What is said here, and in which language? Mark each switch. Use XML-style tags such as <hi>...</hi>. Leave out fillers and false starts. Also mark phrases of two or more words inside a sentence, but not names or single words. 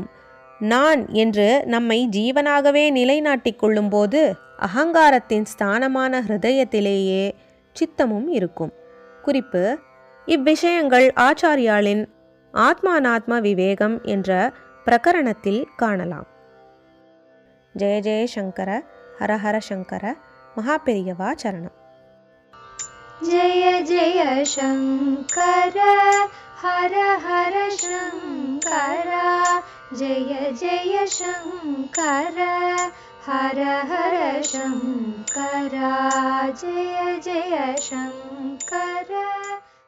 <ta>நான் என்று நம்மை ஜீவனாகவே நிலைநாட்டிக் கொள்ளும்போது அகங்காரத்தின் ஸ்தானமான ஹிருதயத்திலேயே சித்தமும் இருக்கும். குறிப்பு: இவ்விஷயங்கள் ஆச்சாரியாளின் ஆத்மானாத்ம விவேகம் என்ற பிரகரணத்தில் காணலாம்.</ta> <sa>जय जय शङ्कर, हर हर शङ्कर,</sa> <ta>மகாபெரியவா சரணம்.</ta> <sa>जय जय शङ्कर हर हर शङ्कर जय जय शङ्कर हर हर शङ्कर जय जय शङ्कर।</sa>